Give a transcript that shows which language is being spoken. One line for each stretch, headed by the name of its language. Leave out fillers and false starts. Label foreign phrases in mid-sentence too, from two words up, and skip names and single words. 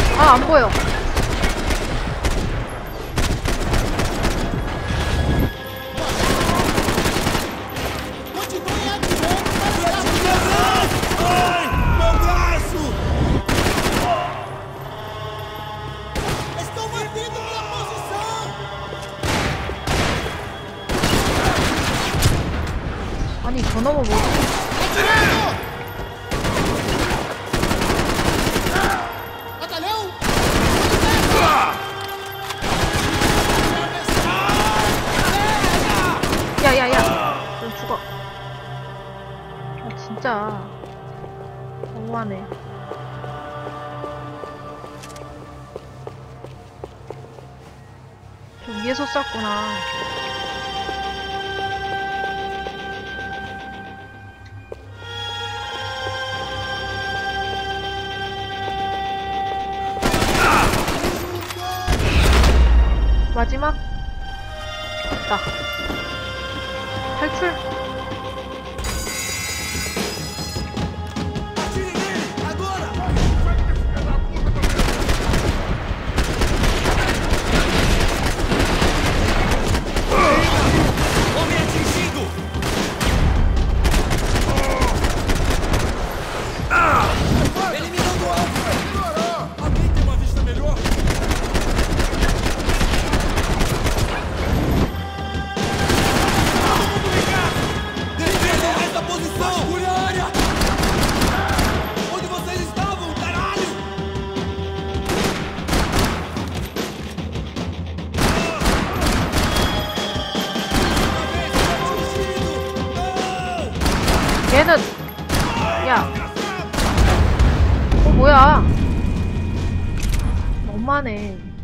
Korean: 안 보여.
Portuguese: Ai, meu braço! Estou mantendo minha posição!
Korean: 아니 저놈은 뭐지?
Portuguese: Atirando! Batalhão!
Korean: 야야야, 넌 죽어. 아 진짜 너무하네. 저 위에서 쐈구나. 마지막 됐다. 탈출.
Portuguese: Atire nele! Agora! Homem atingido! Eliminando o alvo! Alguém tem uma vista melhor? Defendam essa posição! Segure a área! Onde vocês estavam, caralho?
Korean: 얘는 야. 뭐야? 너무하네.